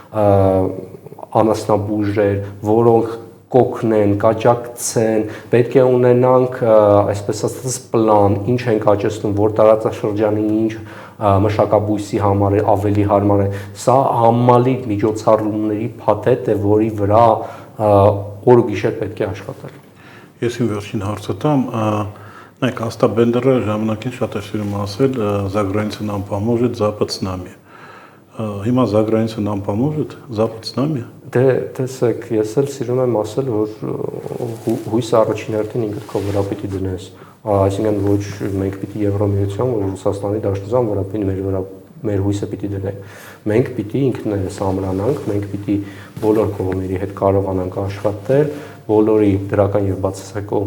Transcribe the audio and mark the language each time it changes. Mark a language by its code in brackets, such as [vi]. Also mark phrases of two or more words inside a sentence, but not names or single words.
[hy] անասնաբուժեր, որոնք կօգնեն, կաջակցեն, պետք է ունենանք, այսպես ասած, պլան, ինչ ենք աճեցնում, որ տարածաշրջանի ինչ մշակաբույսի համար է ավելի հարմար է։ Սա համալիր միջոցառումների փաթեթ է, որի վրա օր ու գիշեր պետք է աշխատել։ Ես իմ վերջին հարցը տամ, նայեք, Աստա Բենդերը ժամանակին շատ է սիրում ասել, [ru] «За границей нам поможет Запад с нами»։ Հիմա «За границей нам поможет Запад с нами»։ [hy] Դե տեսեք, ես էլ սիրում եմ ասել, որ հույսը առաջին հերթին ինքդ քո վրա պիտի դնես, այսինքն ոչ մենք պիտի Եվրամիության, որ Ռուսաստանի Դաշնության վրա պիտի մեր հույսը պիտի դնենք։ Մենք պիտի ինքներս ամրանանք, մենք պիտի բոլոր կողմերի հետ կարողանանք աշխատել, բոլորի դրական եւ բացասական